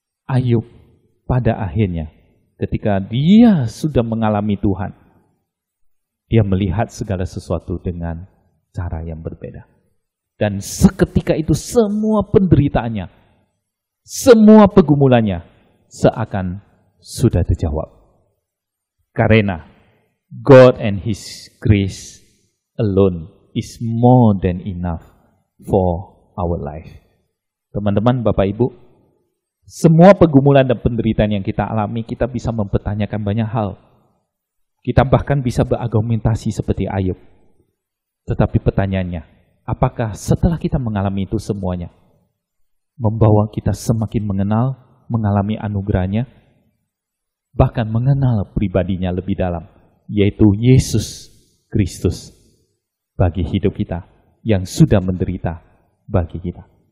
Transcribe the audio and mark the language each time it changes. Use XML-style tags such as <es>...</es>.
<id>Ayub pada akhirnya, ketika dia sudah mengalami Tuhan, dia melihat segala sesuatu dengan cara yang berbeda. Dan seketika itu semua penderitaannya, semua pergumulannya seakan sudah terjawab. Karena</id> <en>God and His grace alone is more than enough for our life.</en> <id>Teman-teman, Bapak Ibu, semua pergumulan dan penderitaan yang kita alami, kita bisa mempertanyakan banyak hal. Kita bahkan bisa berargumentasi seperti Ayub. Tetapi pertanyaannya, apakah setelah kita mengalami itu semuanya, membawa kita semakin mengenal, mengalami anugerahnya, bahkan mengenal pribadinya lebih dalam, yaitu Yesus Kristus bagi hidup kita, yang sudah menderita bagi kita.</id>